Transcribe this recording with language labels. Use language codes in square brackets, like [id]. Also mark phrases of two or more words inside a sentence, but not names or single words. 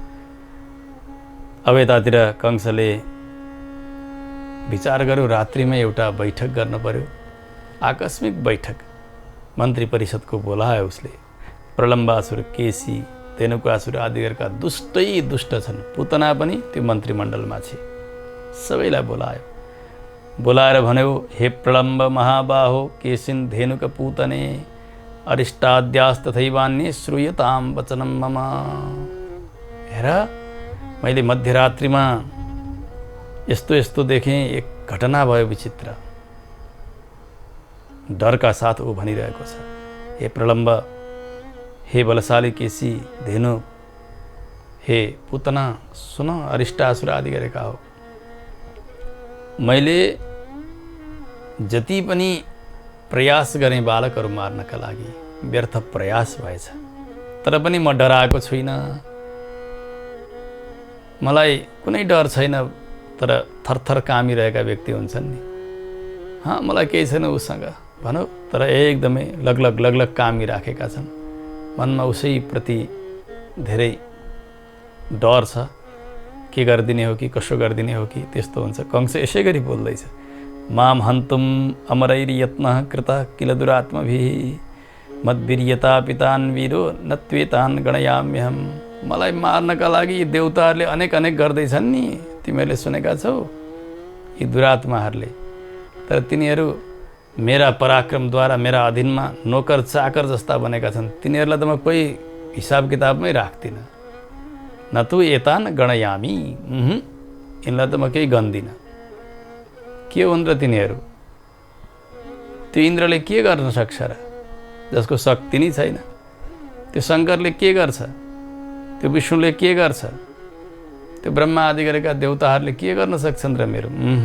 [ne] अब यतातिर कंसले विचार गर्यो, रात्रिमै एउटा बैठक गर्न पर्यो। आकस्मिक बैठक, मन्त्री परिषदको बोलायो उसले। प्रलम्बासुर, केसी, धेनुकासुर आदिका दुष्टै दुष्ट छन्। पुतना पनि त्यो मन्त्रीमण्डलमा छे। सबैलाई बोलायो। बोलाएर भन्यो, [sa] हे प्रलम्ब महाबाहो, केसिन धेनुक पूतने, अरिष्टाद्यास तथैवान्ये श्रूयताम वचनम मम। [ne] हेर, मैले मध्यरात्रिमा यस्तो यस्तो देखेँ, एक घटना भयो विचित्र। डरका साथ ऊ भनिरहेको छ, हे प्रलम्ब, हे बलशाली केसी, धेनु, हे पुतना, सुन, अरिष्टासुर आदि गरेका हो। मैले जति पनि प्रयास गरेँ बालकहरू मार्नका लागि, व्यर्थ प्रयास भएछ। तर पनि म डराएको छुइनँ। मलाई कुनै डर छैन, तर थरथर कामिरहेका व्यक्ति हुन्छन् नि। मलाई केही छैन उसँग भनौँ, तर एकदमै लगलग लगलग कामिराखेका छन्। मनमा उसैप्रति धेरै डर छ। के गरिदिने हो कि कसो गरिदिने हो कि त्यस्तो हुन्छ। कंस यसै गरी बोल्दैछ, [sa] माम हन्तुम अमरैर यत्नः कृतः किल दुरात्मभिः मद्वीर्यता पितान् वीरो नत्वेतान् गणयाम्यहम्। [ne] मलाई मार्नका लागि यी देवताहरूले अनेक गर्दैछन् नि, तिमीहरूले सुनेका छौ। यी दुरात्माहरूले तर तिनीहरू मेरा पराक्रमद्वारा मेरा अधीनमा नोकर चाकर जस्ता बनेका छन्। तिनीहरूलाई त म कोही हिसाब किताबमै राख्दिनँ। [sa] न तु एतान गणयामी, [ne] यिनलाई त म केही गन्दिनँ। के हुन् र तिनीहरू? त्यो इन्द्रले के गर्न सक्छ र, जसको शक्ति नै छैन? त्यो शङ्करले के गर्छ? त्यो विष्णुले के गर्छ? त्यो ब्रह्मा आदि गरेका देवताहरूले के गर्न सक्छन् र मेरो?